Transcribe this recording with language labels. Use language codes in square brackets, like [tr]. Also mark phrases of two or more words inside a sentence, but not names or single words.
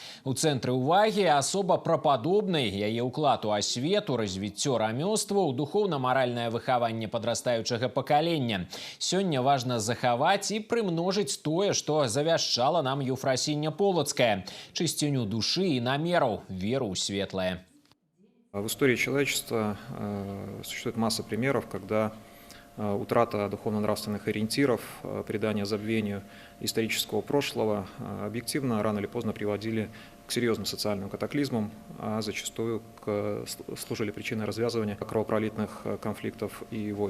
[be] У цэнтры ўвагі асоба прападобнай, яе ўклад у асвету, развіццё рамёстваў, духоўна-маральнае выхаванне падрастаючага пакалення. Сёння важна захаваць і прымножыць тое, што завяшчала нам Еўфрасіня Полацкая – чысціню душы і намераў, веру ў светлае. [ru] В истории человечества существует масса примеров, когда утрата духовно-нравственных ориентиров, предание забвению исторического прошлого объективно рано или поздно приводили к серьезным социальным катаклизмам, а зачастую служили причиной развязывания кровопролитных конфликтов и войн.